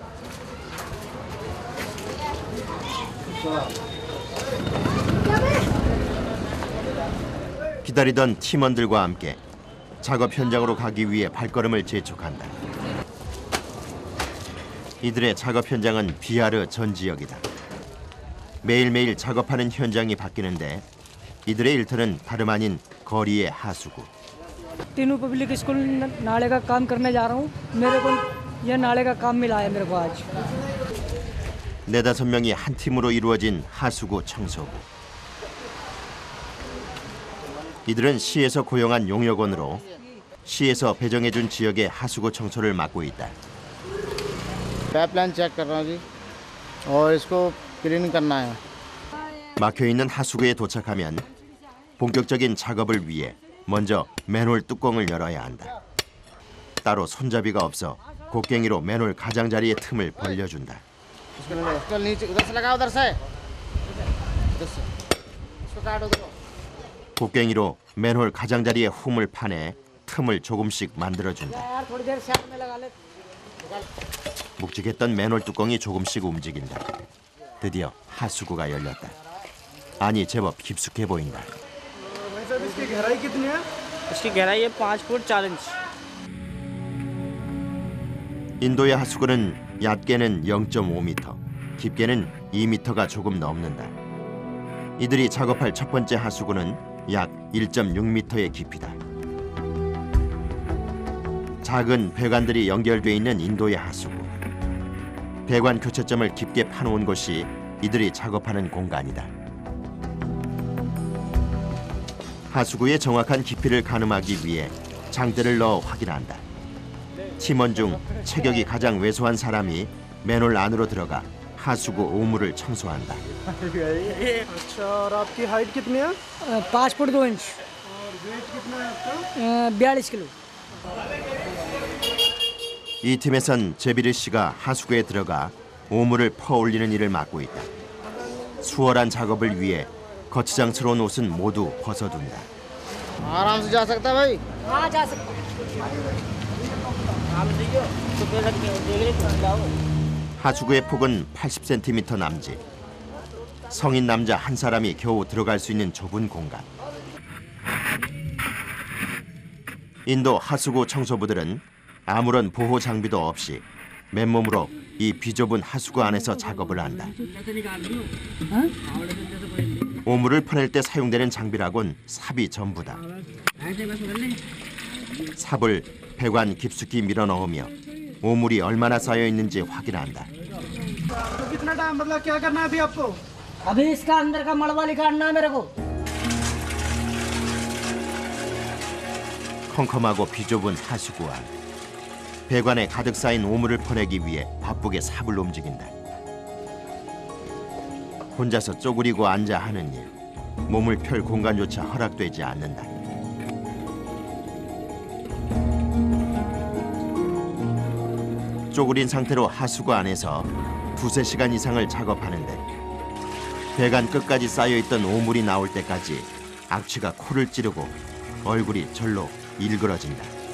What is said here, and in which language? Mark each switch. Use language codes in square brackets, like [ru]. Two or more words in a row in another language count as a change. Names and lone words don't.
[ko] 기다리던 팀원들과 함께 작업 현장으로 가기 위해 발걸음을 재촉한다. 이들의 작업 현장은 비아르 전 지역이다. 매일매일 작업하는 현장이 바뀌는데 이들의 일터는 다름 아닌 거리의 하수구. [hi] तीनों [en] public school [hi] नाले का काम करने जा रहा हूँ. मेरे को यह नाले का काम मिला है मेरे को आज. [ko] 4-5명이 한 팀으로 이루어진 하수구 청소부. 이들은 시에서 고용한 용역원으로 시에서 배정해준 지역의 하수구 청소를 맡고 있다. [en] pipeline check [hi] कर रहा हूँ जी और इसको क्लीन करना है. [ko] 막혀있는 하수구에 도착하면 본격적인 작업을 위해 먼저 맨홀 뚜껑을 열어야 한다. 따로 손잡이가 없어 곡괭이로 맨홀 가장자리의 틈을 벌려준다. [hi] इसको नीचे उधर से लगा उधर से. इसको काट उधर. [ko] 곡괭이로 맨홀 가장자리의 홈을 파내 틈을 조금씩 만들어준다. [hi] यार थोड़ी देर साइड में लगा ले. [ko] 묵직했던 맨홀 뚜껑이 조금씩 움직인다. 드디어 하수구가 열렸다. 아니 제법 깊숙해 보인다. [hi] इसकी गहराई कितनी है? इसकी गहराई है 5 फुट 4 इंच. [ko] 인도의 하수구는 얕게는 0.5m, 깊게는 2m가 조금 넘는다. 이들이 작업할 첫 번째 하수구는 약 1.6m의 깊이다. 작은 배관들이 연결돼 있는 인도의 하수구. 배관 교체점을 깊게 파놓은 곳이 이들이 작업하는 공간이다. 하수구의 정확한 깊이를 가늠하기 위해 장대를 넣어 확인한다. 팀원 중 체격이 가장 왜소한 사람이 맨홀 안으로 들어가 하수구 오물을 청소한다. [hi] अच्छा और आपकी हाइट कितनी है? 5 फुट 2 इंच. और वेट कितना है आपका? 42 किलो. [ko] 이 팀에선 제비르 씨가 하수구에 들어가 오물을 퍼올리는 일을 맡고 있다. 수월한 작업을 위해 거치장스러운 옷은 모두 벗어둔다. [hi] आराम से जा सकता है भाई. हाँ जा सकते. [ko] 하수구의 폭은 80cm 남짓. 성인 남자 한 사람이 겨우 들어갈 수 있는 좁은 공간. 인도 하수구 청소부들은 아무런 보호 장비도 없이 맨몸으로 이 비좁은 하수구 안에서 작업을 한다. 오물을 퍼낼 때 사용되는 장비라곤 삽이 전부다. 삽을 배관 깊숙이 밀어 넣으며 오물이 얼마나 쌓여 있는지 확인한다. [hi] तो कितना टाइम मतलब क्या करना है अभी आपको? अभी इसका अंदर का मलबा निकालना है मेरे को. [ko] 컴컴하고 비좁은 하수구 안. 배관에 가득 쌓인 오물을 퍼내기 위해 바쁘게 삽을 움직인다. 혼자서 쪼그리고 앉아 하는 일. 몸을 펼 공간조차 허락되지 않는다. 쪼그린 상태로 하수구 안에서 2-3시간 이상을 작업하는데 배관 끝까지 쌓여있던 오물이 나올 때까지 악취가 코를 찌르고 얼굴이 절로 일그러진다.